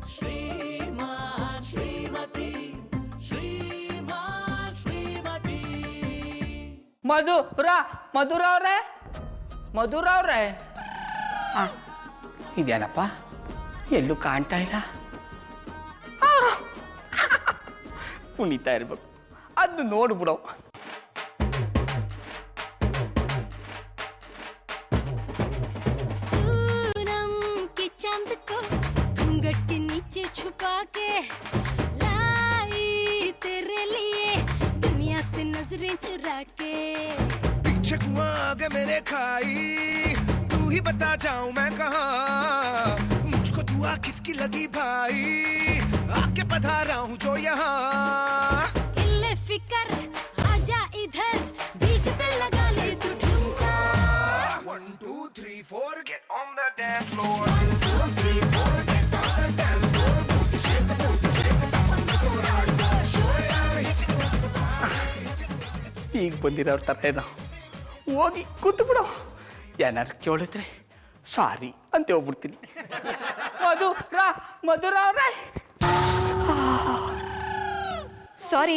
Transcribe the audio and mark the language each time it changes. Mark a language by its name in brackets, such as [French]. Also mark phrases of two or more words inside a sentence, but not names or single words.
[Kannada] ಶ್ರೀಮಾನ್ ಶ್ರೀಮತಿ ಶ್ರೀಮಾನ್ ಶ್ರೀಮತಿ. ಮಧುರ ಅವ್ರೆ, ಮಧುರ ಅವ್ರೆ. ಇದೇನಪ್ಪ, ಎಲ್ಲೂ ಕಾಣ್ತಾ ಇಲ್ಲ. ಕುಣಿತಾ ಇರ್ಬೇಕು, ಅದು ನೋಡ್ಬಿಡೋ. [Hindi] चांद को घूंघट के नीचे छुपा के लाई तेरे लिए दुनिया से नजरें चुरा के. पीछे कुआं आगे मेरे खाई, तू ही बता जाऊं मैं कहाँ. मुझको दुआ किसकी लगी भाई, आके पधारा हूँ जो यहाँ. इल्ले फिकर आजा इधर, बीट पे लगा ले तू ठुमका. [English] 1 2 3 4 get on the dance floor. 1 2 3 4 get on the dance floor. Shake the booty, shake the top and go hardcore. [Kannada] ಈಗ ಬಂದಿರೋರ ಥರ ಏನೋ, ಹೋಗಿ ಕೂತು ಬಿಡೋ. ಏನಾರು ಕೇಳಿದ್ರೆ ಸಾರಿ ಅಂತ ಹೋಗ್ಬಿಡ್ತೀನಿ. ಮಧುರ ಅವ್ರೆ, ಸಾರಿ.